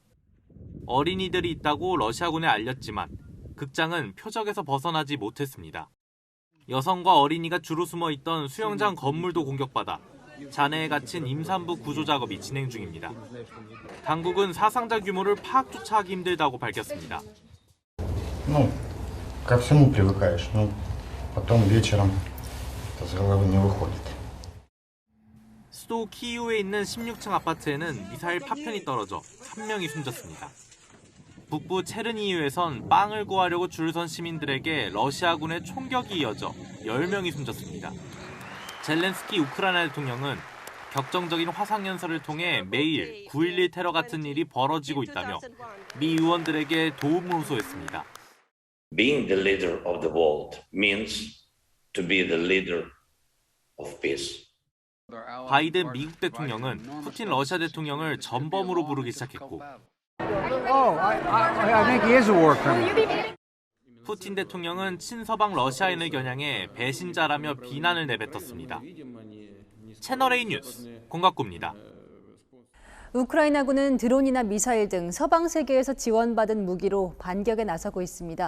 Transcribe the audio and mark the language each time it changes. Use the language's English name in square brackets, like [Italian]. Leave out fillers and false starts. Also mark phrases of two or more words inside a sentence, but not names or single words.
[Korean] 어린이들이 있다고 러시아군에 알렸지만 극장은 표적에서 벗어나지 못했습니다. 여성과 어린이가 주로 숨어 있던 수영장 건물도 공격받아 잔해에 갇힌 임산부 구조 작업이 진행 중입니다. 당국은 사상자 규모를 파악조차 하기 힘들다고 밝혔습니다. [Russian] ко всему привыкаешь, но потом вечером с головы не выходит. [Korean] 수도 키이우에 있는 16층 아파트에는 미사일 파편이 떨어져 3명이 숨졌습니다. 북부 체르니히우에선 빵을 구하려고 줄을 선 시민들에게 러시아군의 총격이 이어져 10명이 숨졌습니다. 젤렌스키 우크라이나 대통령은 격정적인 화상연설을 통해 매일 9.11 테러 같은 일이 벌어지고 있다며 미 의원들에게 도움을 호소했습니다. [English] Being the leader of the world means to be the leader of peace. [Korean] 바이든 미국 대통령은 푸틴 러시아 대통령을 전범으로 부르기 시작했고 [English] I think he is a war criminal. [Korean] 푸틴 대통령은 친서방 러시아인을 겨냥해 배신자라며 비난을 내뱉었습니다. 채널A 뉴스 권갑구입니다. 우크라이나군은 드론이나 미사일 등 서방 세계에서 지원받은 무기로 반격에 나서고 있습니다.